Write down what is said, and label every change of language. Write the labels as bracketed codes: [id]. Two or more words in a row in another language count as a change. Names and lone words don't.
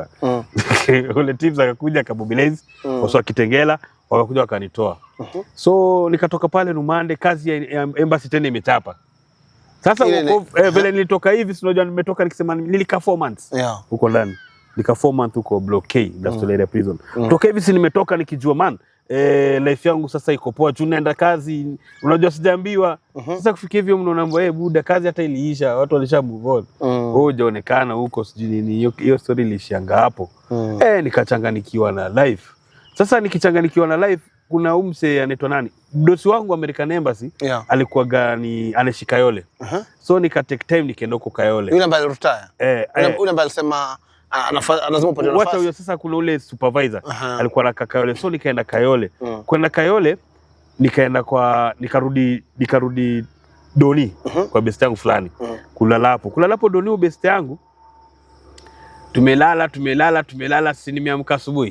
[sw] Tole Teams akakuja akamobilize wasa Kitengela, wakakuja wakanitoa. So nikatoka pale Rumande, kazi ya embassy tena imetapa. Sasa vile nilitoka hivi, si unajua nimetoka nikisema nilika 4 months huko ndani. Nika 4 months huko block K, Industrial Area Prison. Toka hivi si nimetoka nikijua man, life yangu sasa iko poa, tu naenda kazi, unajua sijaambiwa. Sasa kufikia hivyo mnaomba buda kazi hata iliisha, watu walisha [en] move on. [sw] Hujaonekana huko sijui nini, hiyo story ilishianga hapo. Nikachanganikiwa na life. Sasa nikichanganikiwa na life, kuna umse anaitwa nani? Mdosi wangu American Embassy alikuwa gani anaishi Kayole. So nika [en] take time [sw] nikaenda huko Kayole. Yule ambaye retire. Yule ambaye alisema lazima upate nafasi. Wacha huyo sasa kuna ule supervisor alikuwa na Kayole. So nikaenda Kayole. Kwenda Kayole nikarudi Doni kwa best yangu fulani. Kulala hapo Doni best yangu. Tumelala sisi nimeamka asubuhi.